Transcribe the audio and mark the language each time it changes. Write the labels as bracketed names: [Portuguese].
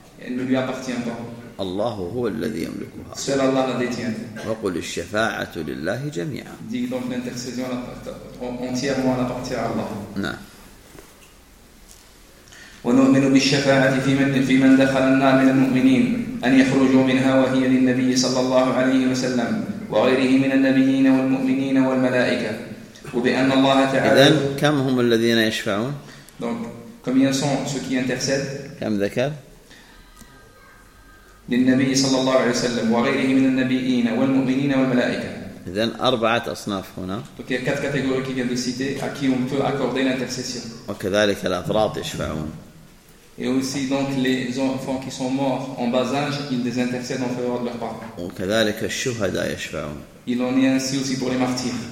[French] elle ne lui appartient pas. [Arabic] الله هو الذي يملكها. [French] seul Allah la détient. [Arabic] وقل الشفاعة لله جميعا. [French] dit donc l'intercession entièrement elle appartient à Allah. [Arabic] نعم. ونؤمن بالشفاعة في من دخل النار من المؤمنين. أن يخرجوا منها وهي للنبي صلى الله عليه وسلم وغيره من النبيين والمؤمنين والملائكة وبأن الله تعالى إذن كم هم الذين يشفعون؟ [French] donc combien sont ceux qui intercèdent؟ [Arabic] كم ذكر؟ للنبي صلى الله عليه وسلم وغيره من النبيين والمؤمنين والملائكة إذن أربعة أصناف هنا. [French] donc il y a quatre catégories qui viennent de citer à qui on peut accorder l'intercession. [Arabic] وكذلك الأفراد يشفعون. [French] Et aussi donc les enfants qui sont morts en bas âge, ils les intercèdent en faveur de leurs parents. Il en est ainsi aussi pour les martyrs.